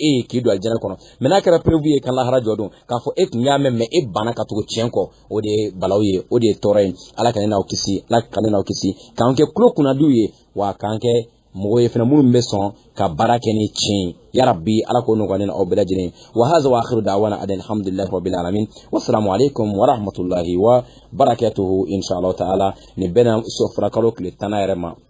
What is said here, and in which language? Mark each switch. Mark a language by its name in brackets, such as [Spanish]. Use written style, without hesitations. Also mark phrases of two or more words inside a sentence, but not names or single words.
[Bambara] e ye k'i don alijana kɔnɔ mais n'a kɛra preuve ye ka lahara jɔ don k'a fɔ e tun y'a mɛn mais e banna ka tugu tiɲɛ kɔ o de ye balaw ye o de ye tɔɔrɔ ye ala ka ne n'aw kisi ala ka ne n'aw kisi k'an kɛ tulo kunnadiw ye wa k'an kɛ mɔgɔ ye fɛnɛ minnu bɛ sɔn ka baara kɛ ni tiɲɛ [Arabic] يا ربي [Bambara] ala k'o nɔgɔya ne na aw bɛɛ lajɛlen [Arabic] وهذا وآخر دعوانا الحمد لله رب العالمين والسلام عليكم ورحمة الله وبركاته إن شاء الله تعالى [Bambara] ni bɛna sofra kalo tile 10 yɛrɛ ma